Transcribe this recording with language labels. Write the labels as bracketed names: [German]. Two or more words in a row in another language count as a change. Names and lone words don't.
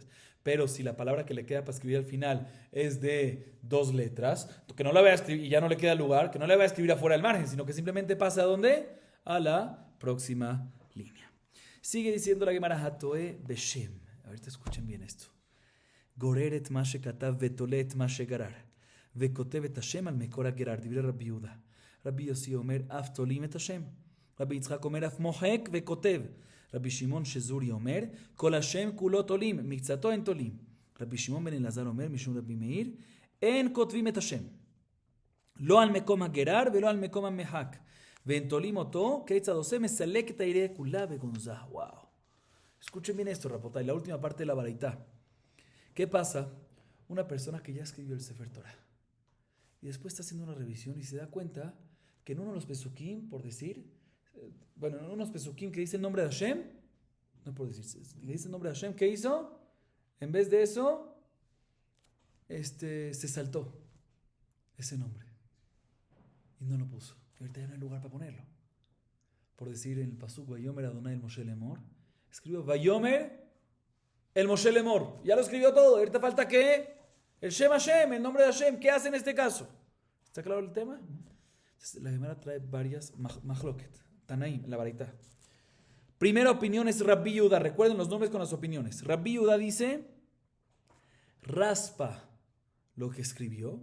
[Spanish] Pero si la palabra que le queda para escribir al final es de 2 letras, que no la voy a escribir y ya no le queda lugar, que no la voy a escribir afuera del margen, sino que simplemente pasa ¿a dónde? A la próxima línea. Sigue diciendo la Gemara [Hebrew] הטועה בשם. [Spanish] Ahorita escuchen bien esto. [Hebrew] גוררת מה שכתב ותולה מה שגרר. וכותב את השם על מקור הגרר. דברי רבי יהודה. רבי יוסי אומר אף תולים את השם. רבי יצחק אומר אף מוחק וכותב. רבי שמעון שזורי אומר כל השם כולו תולים. מקצתו אין תולים. רבי שמעון בן אלעזר אומר משום רבי מאיר אין כותבים את השם. לא על מקום הגרר ולא על מקום המחק. ואין תולים אותו כיצד עושה מסלק את היריעה כולה בגנזה. Wow. [Spanish] Escuchen bien esto, Rapotay, la última parte de la baraita. ¿Qué pasa? Una persona que ya escribió el Sefer Torah y después está haciendo una revisión y se da cuenta que en uno de los pesukim, por decir, en uno de los pesukim que dice el nombre de Hashem, no por decir, que dice el nombre de Hashem, ¿qué hizo? En vez de eso, se saltó ese nombre y no lo puso. Y ahorita ya no hay lugar para ponerlo. Por decir en el pasuk, [Hebrew] ויאמר אדני אל משה לאמר, [Spanish] escribió [Hebrew] ויאמר אל משה לאמר. [Spanish] Ya lo escribió todo. Ahorita falta que el [Hebrew] שם השם, [Spanish] el nombre de Hashem. ¿Qué hace en este caso? ¿Está claro el tema? Entonces, la Gemara trae varias mahloket. Tanaim, la baraita. Primera opinión es Rabbi Yehuda. Recuerden los nombres con las opiniones. Rabbi Yehuda dice, raspa lo que escribió.